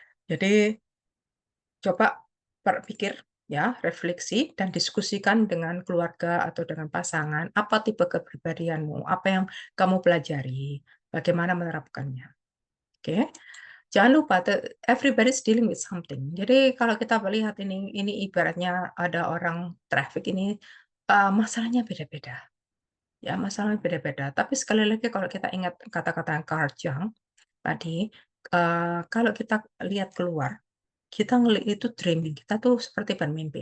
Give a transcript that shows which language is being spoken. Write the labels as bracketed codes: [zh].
[id] Jadi coba berpikir ya, refleksi dan diskusikan dengan keluarga atau dengan pasangan, apa tipe kepribadianmu, apa yang kamu pelajari, bagaimana menerapkannya. Oke. Jangan lupa [en] everybody's dealing with something. [id] Jadi kalau kita melihat ini ibaratnya ada orang traffic ini, masalahnya beda-beda. Ya, masalahnya beda-beda. Tapi sekali lagi kalau kita ingat kata-kata Carl Jung tadi, kalau kita lihat keluar, kita ngelihat itu dreaming, kita tuh seperti bermimpi.